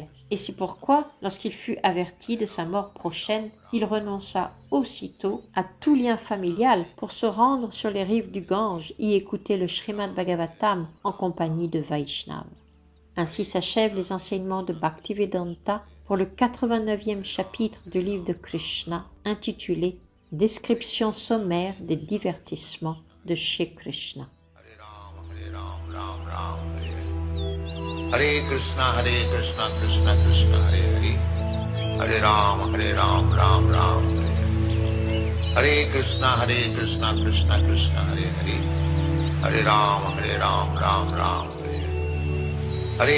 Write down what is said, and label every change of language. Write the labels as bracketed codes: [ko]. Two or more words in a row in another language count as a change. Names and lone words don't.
[fr] Et c'est pourquoi, lorsqu'il fut averti de sa mort prochaine, il renonça aussitôt à tout lien familial pour se rendre sur les rives du Gange y écouter le Srimad Bhagavatam en compagnie de Vaishnava. Ainsi s'achèvent les enseignements de Bhaktivedanta pour le 89e chapitre du livre de Krishna intitulé « Description sommaire des divertissements de Shri Krishna ». [sa] Hare Krishna, Krishna Krishna, Hare Hare, Hare Ram, Ram Ram, Hare Hare. Hare Krishna, Krishna Krishna, Hare Hare, Hare Ram, Ram Ram, Hare Hare.